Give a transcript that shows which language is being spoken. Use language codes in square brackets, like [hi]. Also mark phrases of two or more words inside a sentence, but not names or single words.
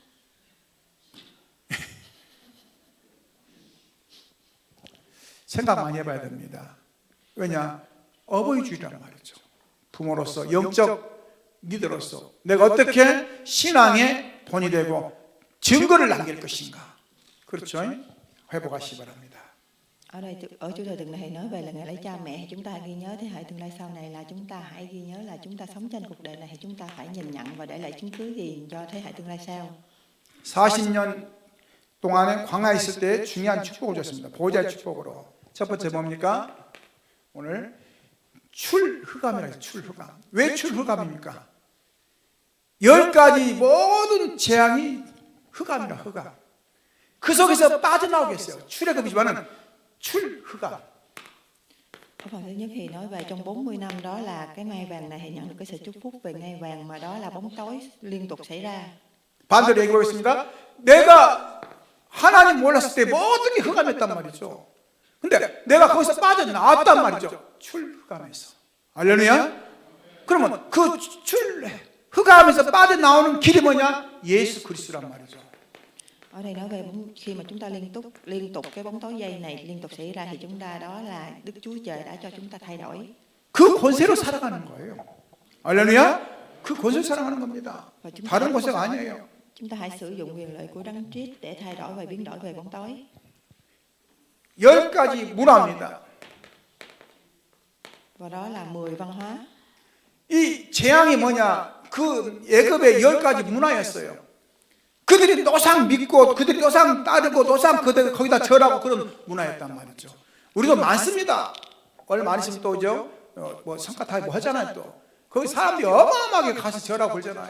[ko] 생각 많이 해봐야 됩니다. 왜냐? 어버이주의란 말이죠. 부모로서, 영적 리더로서 내가 어떻게 신앙의 본이 되고 증거를 남길 것인가. 그렇죠? 회복하시기 바랍니다. [vi] Ở đây ở chủ đề tuần này nói về là ngày lễ cha mẹ, chúng ta ghi nhớ thế hệ tương lai sau này là chúng ta hãy ghi nhớ là chúng ta sống trên cuộc đời này thì chúng ta phải nhìn nhận và để lại chứng cứ gì cho thế hệ tương lai sau. [ko] 40년 동안에 광야에 있을 때 중요한 축복을 줬습니다. 보호자의 축복으로. 첫 번째 뭡니까? 오늘 출흑암이라고 해서 출흑암. 왜 출흑암입니까? 10가지 모든 재앙이 흑암이라 흑암. 그 속에서 빠져나오겠어요. 출애굽이지만은 출흑암. [vi] Ở phần thứ nhất thì nói về trong 40 năm đó là cái ngai vàng này thì nhận được cái sự chúc phúc về ngai vàng mà đó là bóng tối liên tục xảy ra. [ko] 반대로 얘기해 보겠습니다. 내가 하나님 몰랐을 때 모든 게 흑암이었단 말이죠. 근데 내가 거기서 빠져나왔단 말이죠. 출흑암에서. 할렐루야. 그러면 그 흑암에서 빠져나오는 길이 뭐냐? 예수 그리스도란 말이죠. [vi] Ở đây nói về khi mà chúng ta liên tục cái bóng tối dây này liên tục xảy ra thì chúng ta đó là Đức Chúa Trời đã cho chúng ta thay đổi. [ko] 그 권세로 살아가는 거예요. 할렐루야. 그 권세로 살아가는 겁니다. 다른 권세가 아니에요. [vi] Chúng ta hãy sử dụng quyền lợi của Đấng Christ để thay đổi và biến đổi về bóng tối. [ko] 10가지 문화입니다. [vi] Và đó là 10 văn hóa. [ko] 이 재앙이 뭐냐? 그 애굽의 10가지 문화였어요. 그들이 노상 믿고 그들이 노상 따르고 노상 그들 거기다 절하고 그런 문화였단 말이죠. 우리도 많습니다. 얼마 안 있으면 또죠. 뭐 성가타이 뭐 하잖아요. 또 거기 사람들이 어마어마하게 가서 절하고 그러잖아요.